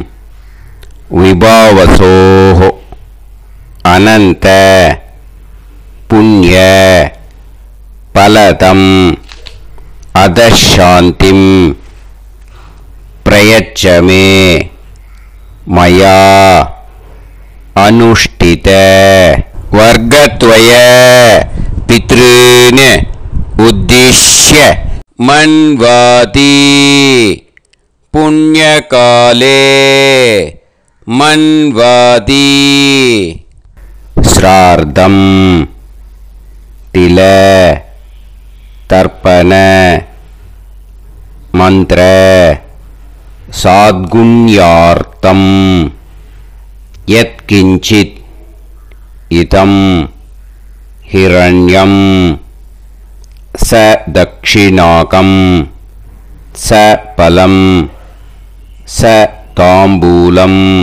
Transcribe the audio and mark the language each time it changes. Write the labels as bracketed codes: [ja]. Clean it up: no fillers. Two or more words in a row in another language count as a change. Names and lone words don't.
[sa] विभावसोः अनन्त पुण्य फलदम् अतःशान्तिं प्रयच्छमे मया अनुष्ठित वर्गद्वय पितॄन् उद्दिश्य मन्वादि पुण्यकाले मन्वादि श्राद्धम् तिल तर्पण मंत्र साद्गुण्यार्थम यत्किंचित् इदं हिरण्यं स दक्षिणाकं स फलं स ताम्बूलं